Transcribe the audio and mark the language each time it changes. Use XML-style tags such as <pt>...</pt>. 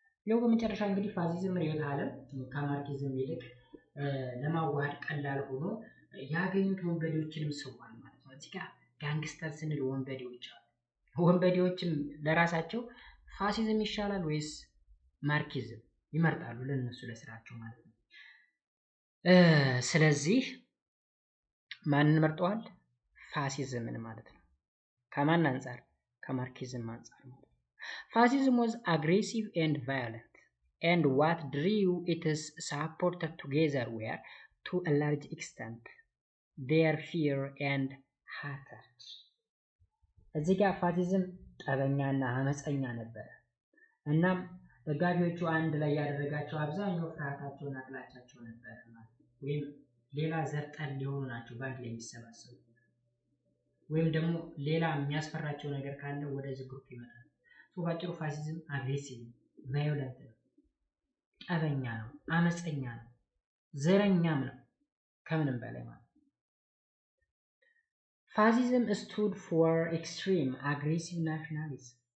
<am>ያው በመጨረሻ እንግዲህ ፋሺዝም ርዕዮተ ዓለም ከማርክሲዝም ይልቅ ለማዋሃድ ቀላል ሆኖ ያገኙት ወንበዴዎችንም ስቧል ማለት ነው። እዚህ ጋር ጋንግስተር ስንል ወንበዴዎች አሉ። ወንበዴዎችም ለራሳቸው ፋሺዝም ይሻላል ወይስ ማርክሲዝም ይመርጣሉ ለነሱ ለስራቸው ማለት ነው። ስለዚህ ማንን መርጠዋል? ፋሺዝምን ማለት ነው። ከማን አንፃር? ከማርክሲዝም አንፃር ማለት ነው።</am> <en>Fascism was aggressive and violent, and what drew its supporters together were, to a large extent, their fear and hatred.</en> <am>እዚህ ጋር ፋሺዝም ጠበኛና አመፀኛ ነበር። እናም ደጋፊዎቹ አንድ ላይ ያደረጋቸው አብዛኛው ፍርሃታቸውና ጥላቻቸው ነበር ማለት ነው። ወይም ሌላ ዘር ጠል ሊሆኑ ናቸው በአንድ ላይ የሚሰባሰቡ ወይም ደግሞ ሌላ የሚያስፈራቸው ነገር ካለ ወደዚህ ግሩፕ ይመጣል። ባጭሩ ፋሺዝም አግሬሲቭ ቫዮለንት ነው፣ ጠበኛ ነው፣ አመፀኛ ነው፣ ዘረኛም ነው ከምንም በላይ ማለት ነው። ፋሺዝም</am> <en>stood for extreme aggressive nationalism.</en>